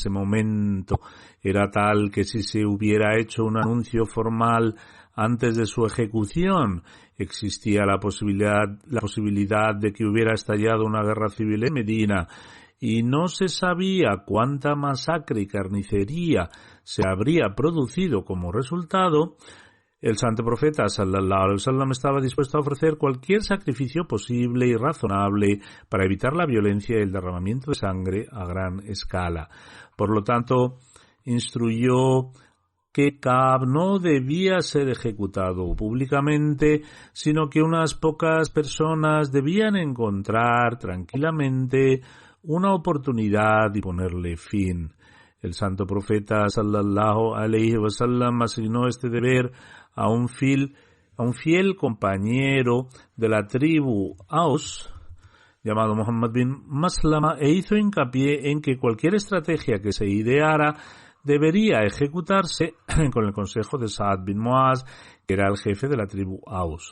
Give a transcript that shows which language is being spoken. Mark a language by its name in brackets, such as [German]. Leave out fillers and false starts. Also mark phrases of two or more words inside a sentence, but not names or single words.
[Spanish] ese momento era tal que si se hubiera hecho un anuncio formal antes de su ejecución, existía la posibilidad de que hubiera estallado una guerra civil en Medina, y no se sabía cuánta masacre y carnicería se habría producido como resultado. El santo profeta [Arabic] صلى الله عليه وسلم [Spanish] estaba dispuesto a ofrecer cualquier sacrificio posible y razonable para evitar la violencia y el derramamiento de sangre a gran escala. Por lo tanto, instruyó que Ka'b no debía ser ejecutado públicamente, sino que unas pocas personas debían encontrar tranquilamente una oportunidad y ponerle fin. El santo profeta [Arabic] صلى الله عليه وسلم [Spanish] asignó este deber a un fiel compañero de la tribu Aus, llamado Muhammad bin Maslama, e hizo hincapié en que cualquier estrategia que se ideara debería ejecutarse con el consejo de Sa'ad bin Mu'az, que era el jefe de la tribu Aus.